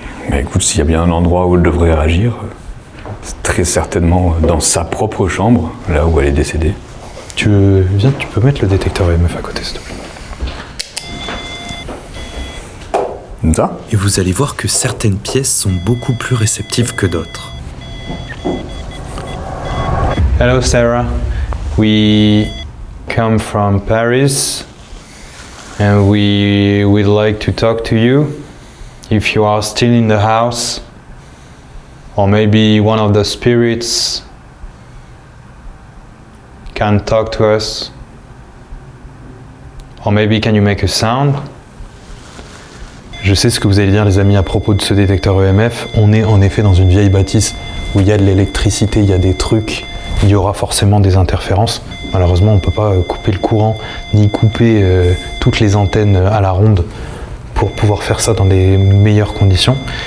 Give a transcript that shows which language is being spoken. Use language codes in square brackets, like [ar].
[fr] Mais écoute, s'il y a bien un endroit où elle devrait réagir, c'est très certainement dans sa propre chambre, là où elle est décédée. Tu peux mettre le détecteur EMF à côté, s'il te plaît. Comme ça? Et vous allez voir que certaines pièces sont beaucoup plus réceptives que d'autres. [en] Hello, Sarah. We come from Paris and we would like to talk to you if you are still in the house, or maybe one of the spirits can talk to us, or maybe can you make a sound? [fr] Je sais ce que vous allez dire, les amis, à propos de ce détecteur EMF. On est en effet dans une vieille bâtisse où il y a de l'électricité, il y a des trucs, il y aura forcément des interférences. Malheureusement, on ne peut pas couper le courant, ni couper toutes les antennes à la ronde pour pouvoir faire ça dans des meilleures conditions.